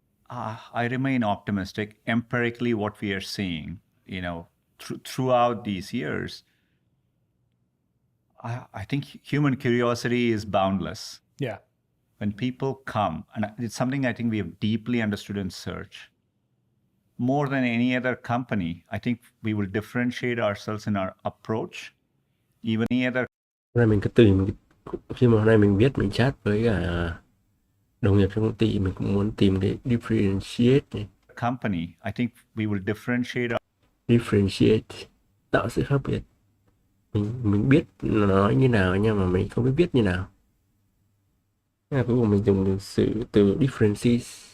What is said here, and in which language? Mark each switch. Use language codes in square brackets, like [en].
[en] I remain optimistic. Empirically, what we are seeing, throughout these years, I think human curiosity is boundless. Yeah. When people come, and it's something I think we have deeply understood in search, more than any other company, I think we will differentiate ourselves in our approach. Even any other [vi] Hôm nay mình cứ khi mà hôm nay mình viết, mình chat với cả đồng nghiệp trong công ty, mình cũng muốn tìm cái differentiate. [en] Company, I think we will differentiate. [vi] Differentiate, tạo sự khác biệt. Mình biết nói như nào nhưng mà mình không biết viết như nào. Thế là cuối cùng mình dùng từ differentiate.